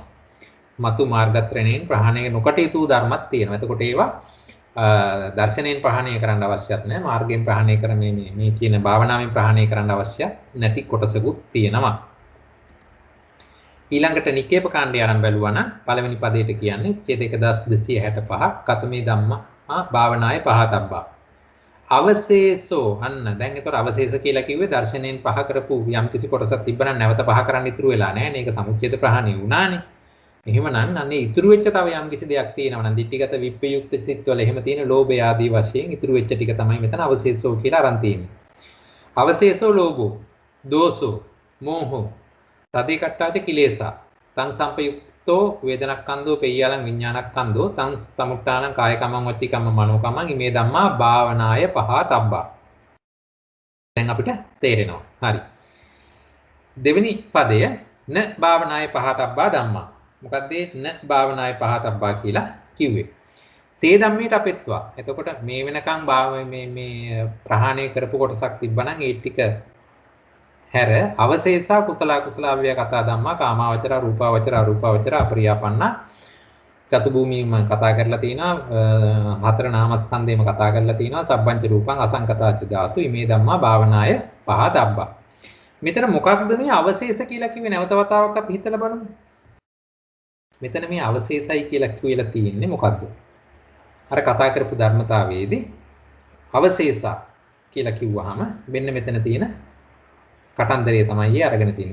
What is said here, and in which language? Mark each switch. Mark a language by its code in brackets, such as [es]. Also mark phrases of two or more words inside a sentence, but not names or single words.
[si] මතු මාර්ගත්‍රයෙන් ප්‍රහාණය නොකට යුතු ධර්මයක් තියෙනවා. එතකොට ඒවා දර්ශනයෙන් ප්‍රහාණය කරන්න අවශ්‍යත් නැහැ. මාර්ගයෙන් ප්‍රහාණය කරන්නේ මේ කියන භාවනාවෙන් ප්‍රහාණය කරන්න අවශ්‍ය නැති කොටසකුත් තියෙනවා. ඊළඟට නිකේප කාණ්ඩය ආරම්භ බලුවා නම් පළවෙනි පදයට කියන්නේ ඡේද 1265 [pi] කතමේ ධම්මා භාවනාය පහතබ්බා. [si] අවශේෂෝ අන්න දැන් ඒතර අවශේෂ කියලා කිව්වේ දර්ශනයෙන් පහ කරපු යම් කිසි කොටසක් තිබ්බනම් නැවත පහ කරන්න ඉතුරු වෙලා නැහැ. මේක සමුච්ඡේද ප්‍රහාණය වුණානේ. එහෙමනම් අන්නේ ඉතුරු වෙච්ච තව යම් කිසි දෙයක් තියෙනවා නම් ditthිගත විප්පයුක්ත සිත්වල එහෙම තියෙන ලෝභය ආදී වශයෙන් ඉතුරු වෙච්ච ටික තමයි මෙතන අවශේෂෝ කියලා අරන් තියෙන්නේ. [pi] අවශේෂෝ ලෝභෝ දෝසෝ මෝහෝ තදේකට්ඨාච කිලේසා තං සම්පයුක්තෝ වේදනක්ඛන්தோ පෙය්‍යාලං විඥානක්ඛන්தோ තං සමුත්තානං කායකමං වචිකමං මනෝකමං ඉමේ ධම්මා භාවනාය පහතබ්බා. [si] දැන් අපිට තේරෙනවා. හරි. දෙවෙනි පදය [pi] න භාවනාය පහතබ්බා ධම්මා. [si] මොකක්ද [pi] න භාවනාය පහතබ්බා [si] කියලා කිව්වේ? [pi] තේ ධම්මයට අපෙත්වා. [si] එතකොට මේ වෙනකන් මේ ප්‍රහාණය කරපු කොටසක් තිබ්බනම් ඒ ටික හැර [pi] අවශේෂා කුසල කුසලාවිය කතා ධම්මා කාමාවචර රූපාවචර අරූපාවචර අපරියාපන්න [si] චතු භූමියම කතා කරලා තිනවා. හතර නාමස්කන්ධේම කතා කරලා තිනවා. [pi] සබ්බංච රූපං අසංකතාච්ච ධාතු ඉමේ ධම්මා භාවනාය පහතබ්බා. [si] මෙතන මොකක්ද මේ අවශේෂ කියලා කිව්වේ? නැවත වතාවක් අපි හිතලා බලමු. මෙතන මේ අවශේෂයි කියලා තියෙන්නේ මොකද්ද? අර කතා කරපු ධර්මතාවයේදී අවශේෂා කියලා කිව්වහම මෙන්න මෙතන තියෙන කටන්දරය තමයි අරගෙන තියෙන්නේ.